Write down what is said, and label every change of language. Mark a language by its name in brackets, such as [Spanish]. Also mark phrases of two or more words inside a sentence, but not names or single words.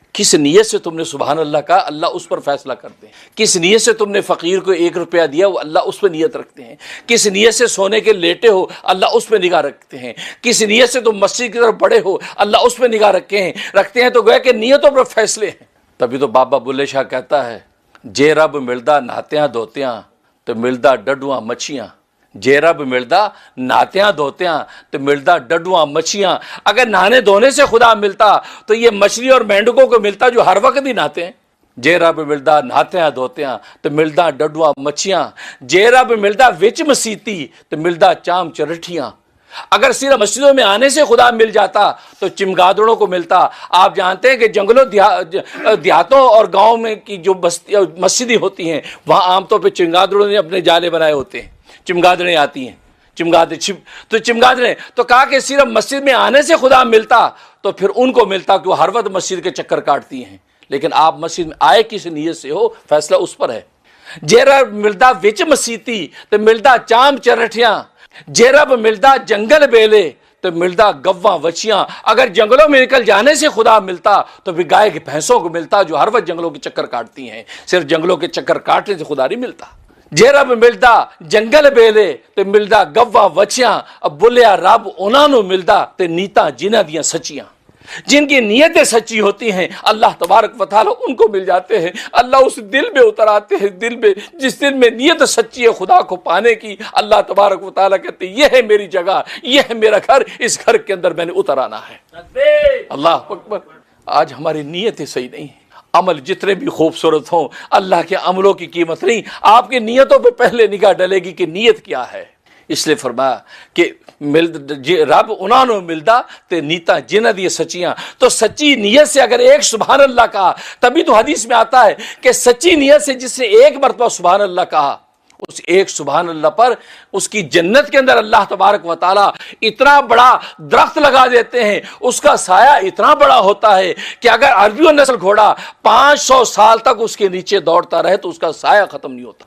[Urdu] کس نیت سے تم نے [Arabic] سبحان اللہ [Urdu] کہا، اللہ اس پر فیصلہ کرتے ہیں۔ کس نیت سے تم نے فقیر کو 1 روپیہ دیا، وہ اللہ اس پہ نیت رکھتے ہیں۔ کس نیت سے سونے کے لیٹے ہو، اللہ اس پہ نگاہ رکھتے ہیں۔ کس نیت سے تم مسجد کی طرف بڑے ہو، اللہ اس پہ نگاہ رکھتے ہیں۔ تو گویا کہ نیتوں پر فیصلے ہیں۔ تبھی تو بابا بلے شاہ کہتا ہے، [Punjabi] جے رب ملدا نہاتیاں دھوتیاں تو ملدا ڈڈواں مچھیاں، جے رب ملدا نہاتیاں دھوتیاں تو ملدا ڈڈواں مچھیاں۔ [Urdu] اگر نہانے دھونے سے خدا ملتا تو یہ مچھلی اور مینڈکوں کو ملتا جو ہر وقت ہی نہاتے ہیں۔ [Punjabi] جے رب ملدا نہاتیاں دھوتیاں تو ملدا ڈڈواں مچھیاں، جے رب ملدا وچ مسیتی تو ملدا چام چرٹھیاں۔ [Urdu] اگر صرف مسجدوں میں آنے سے خدا مل جاتا تو چمگادڑوں کو ملتا۔ آپ جانتے ہیں کہ جنگلوں دیہاتوں اور گاؤں میں کی جو مسجدیں ہوتی ہیں، وہاں عام طور پہ چمگادڑوں نے اپنے جالے بنائے ہوتے ہیں، چمگادڑیں آتی ہیں، چمگادڑیں تو کہا کہ صرف مسجد میں آنے سے خدا ملتا تو پھر ان کو ملتا کہ وہ ہر وقت مسجد کے چکر کاٹتی ہیں، لیکن آپ مسجد میں آئے کس نیت سے ہو، فیصلہ اس پر ہے۔ [Punjabi] جے رب ملدا وچ مسیتی تو ملدا چام چرٹھیاں، جے رب ملدا جنگل بیلے تو ملدا گواں وچیاں۔ [Urdu] اگر جنگلوں میں نکل جانے سے خدا ملتا تو پھر گائے کی بھینسوں کو ملتا جو ہر وقت جنگلوں کے چکر کاٹتی ہیں، صرف جنگلوں کے چکر کاٹنے سے خدا نہیں ملتا۔ [Punjabi] جے رب ملدا جنگل بیلے تو ملدا گواں وچیاں، اب بولیا رب انہاں نو ملدا تے نیتاں جنہاں دیاں سچیاں۔ [Urdu] جن کی نیتیں سچی ہوتی ہیں [Arabic] اللہ تبارک و تعالیٰ [Urdu] ان کو مل جاتے ہیں۔ اللہ اس دل میں اتر آتے ہیں، دل میں جس دل میں نیت سچی ہے خدا کو پانے کی، [Arabic] اللہ تبارک و تعالیٰ [Urdu] کہتے ہیں یہ ہے میری جگہ، یہ ہے میرا گھر، اس گھر کے اندر میں نے اتر آنا ہے۔ [Arabic] اللہ اکبر۔ [Urdu] آج ہماری نیتیں صحیح نہیں ہیں، عمل جتنے بھی خوبصورت ہوں اللہ کے عملوں کی قیمت نہیں، آپ کی نیتوں پہ پہلے نگاہ ڈلے گی کہ نیت کیا ہے۔ اس لیے فرمایا کہ [Punjabi] رب انہاں نو ملدا تے نیتا جنہ دی سچیاں۔ [Urdu] تو سچی نیت سے اگر ایک [Arabic] سبحان اللہ [Urdu] کہا، تبھی تو حدیث میں آتا ہے کہ سچی نیت سے جس نے ایک مرتبہ [Arabic] سبحان اللہ [Urdu] کہا، اس ایک [Arabic] سبحان اللہ [Urdu] پر اس کی جنت کے اندر [Arabic] اللہ تبارک و تعالیٰ [Urdu] اتنا بڑا درخت لگا دیتے ہیں، اس کا سایہ اتنا بڑا ہوتا ہے کہ اگر عربی نسل گھوڑا 500 سال تک اس کے نیچے دوڑتا رہے تو اس کا سایہ ختم نہیں ہوتا۔